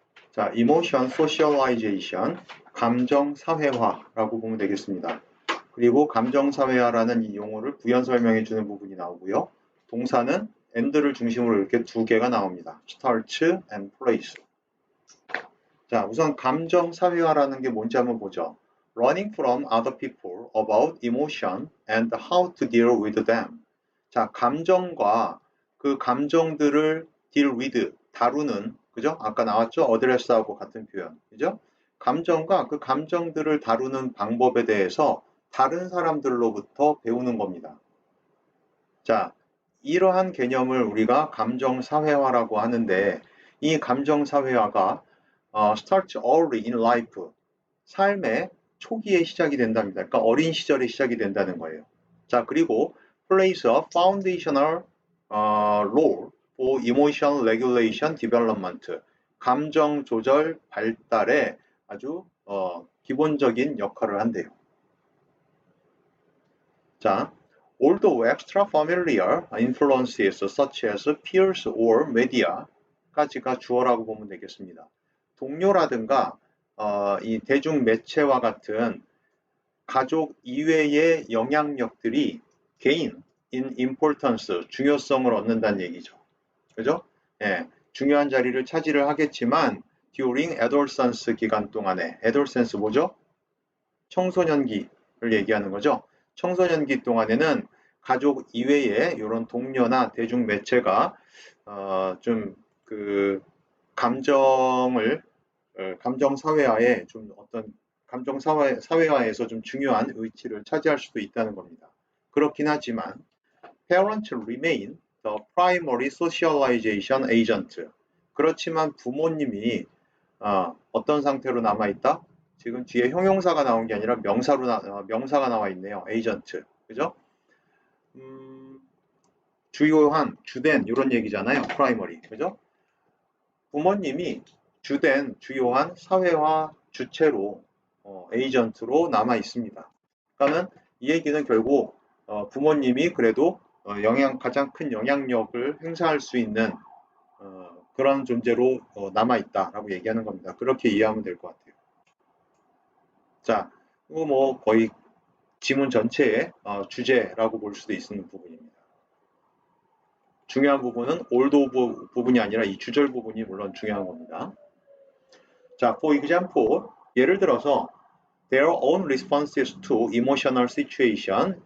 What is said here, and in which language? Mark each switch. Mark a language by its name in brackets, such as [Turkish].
[Korean] 자, emotion socialization, 감정 사회화라고 보면 되겠습니다. 그리고 감정 사회화라는 이 용어를 부연 설명해 주는 부분이 나오고요. 동사는 and를 중심으로 이렇게 두 개가 나옵니다. [English] start and place. [Korean] 자, 우선 감정 사회화라는 게 뭔지 한번 보죠. [English] Learning from other people about emotion and how to deal with them. [Korean] 자, 감정과 그 감정들을 [English] deal with, [Korean] 다루는, 그죠? 아까 나왔죠? address하고 같은 표현, 그죠? 감정과 그 감정들을 다루는 방법에 대해서 다른 사람들로부터 배우는 겁니다. 자, 이러한 개념을 우리가 감정사회화라고 하는데, 이 감정사회화가 [English] starts early in life, [Korean] 삶의 초기에 시작이 된답니다. 그러니까 어린 시절에 시작이 된다는 거예요. 자, 그리고 [English] plays a foundational role for emotion regulation development, [Korean] 감정 조절 발달에 아주 기본적인 역할을 한대요. [English] 자, although extra familiar influences such as peers or media까지가 [Korean] 주어라고 보면 되겠습니다. 동료라든가 이 대중 매체와 같은 가족 이외의 영향력들이 [English] gain in importance, [Korean] 중요성을 얻는다는 얘기죠. 그죠? 예, 중요한 자리를 차지를 하겠지만 [English] during adolescence [Korean] 기간 동안에, adolescence 뭐죠? 청소년기를 얘기하는 거죠. 청소년기 동안에는 가족 이외에 이런 동료나 대중 매체가 좀 그 감정을 감정 사회화에 좀 어떤 감정 사회화에서 좀 중요한 위치를 차지할 수도 있다는 겁니다. 그렇긴 하지만 [English] parents remain the primary socialization agent. [Korean] 그렇지만 부모님이 어떤 상태로 남아 있다? 지금 뒤에 형용사가 나온 게 아니라 명사가 나와 있네요. 에이전트. 그죠? 주요한, 주된 이런 얘기잖아요. 프라이머리. 그죠? 부모님이 주된 주요한 사회화 주체로 에이전트로 남아 있습니다. 그러니까는 이 얘기는 결국 부모님이 그래도 가장 큰 영향력을 행사할 수 있는 그런 존재로 남아 있다라고 얘기하는 겁니다. 그렇게 이해하면 될 것 같아요. 자, 이거 뭐 거의 지문 전체의 주제라고 볼 수도 있는 부분입니다. 중요한 부분은 old 부분이 아니라 이 주절 부분이 물론 중요한 겁니다. [English] 자, for example, [Korean] 예를 들어서 [English] their own responses to emotional situation.